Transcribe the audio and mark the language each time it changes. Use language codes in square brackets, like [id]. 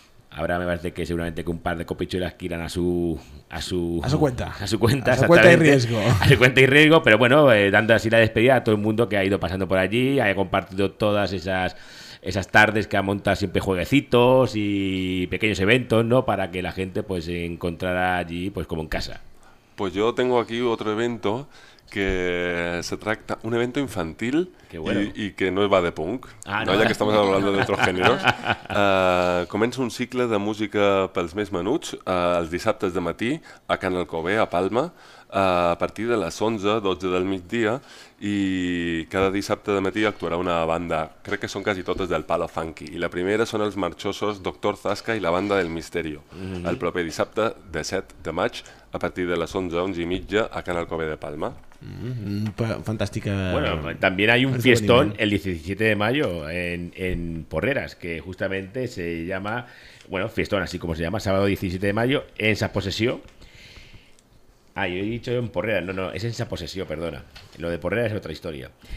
[es] Ahora me parece que seguramente que un par de copichuelas que irán a su cuenta y riesgo, pero bueno, dando así la despedida a todo el mundo que ha ido pasando por allí, haya compartido todas esas tardes que ha montado siempre jueguecitos y pequeños eventos, ¿no?, para que la gente pues se encontrara allí pues como en casa. Pues yo tengo aquí otro evento que se trata, un evento infantil, bueno. y que no va de punk, no, ya que estamos hablando de otros géneros. [ca] Comença un cicle de música pels més menuts, els dissabtes de matí, a Can Alcover, a Palma. a partir de les 11, 12 del migdia, i cada dissabte de matí actuarà una banda, crec que són quasi totes del Palo Funky, i la primera són els marxosos Doctor Zasca i la banda del Misterio, el proper dissabte de 7 de maig, a partir de les 11, 11 i mitja, a Can Alcover de Palma. [es] Fantástica. Bueno, también hay un fiestón el 17 de mayo en Porreras, que justamente se llama, bueno, fiestón así como se llama, sábado 17 de mayo en Sa Posesión. Ah, yo he dicho en Porreras, no, es en Sa Posesión, perdona, lo de Porreras es otra historia.